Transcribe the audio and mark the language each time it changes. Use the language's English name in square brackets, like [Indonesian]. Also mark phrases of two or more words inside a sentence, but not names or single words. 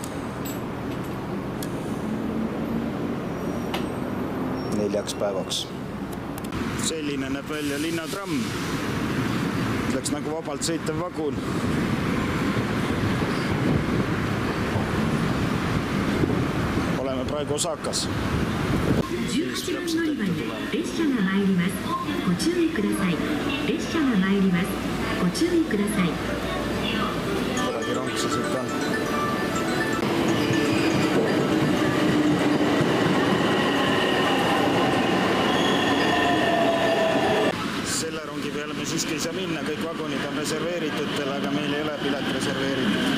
[Estonian] Neljaks päevaks. Selline näeb välja linnatramm. Läks nagu vabalt sõitev vagun. Oleme praegu Osakas. [Japanese] 18 番乗り場に列車が参ります。ご注意ください。列車が参ります。ご注意ください。 [Estonian] Polegi ronksa siit on. Selle rongi peale me siiski ei saa vagunid on reserveeritutele, aga meil ei ole pilet reserveeritud.